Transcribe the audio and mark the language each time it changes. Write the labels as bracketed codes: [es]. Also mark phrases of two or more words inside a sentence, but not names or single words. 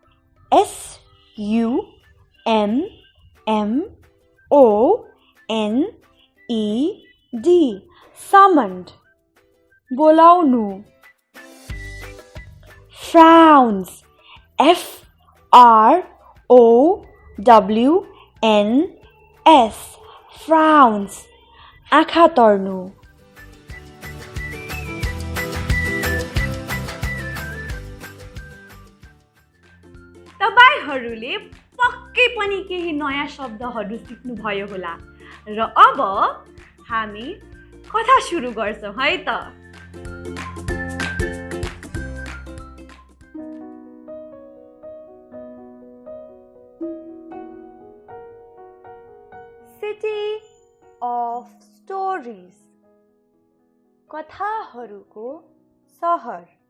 [en] S-U-M-M-O-N-E-D. Summoned. Bolaunu. Frowns. F-R-O-W-N-S. Frowns. [ne] आँखा तर्नु. तपाईहरुले पक्कै पनि केही नयाँ शब्दहरु सिक्नु भयो होला र अब हामी कथा सुरु गर्छौं है त. City of Stories. कथाहरुको सहर.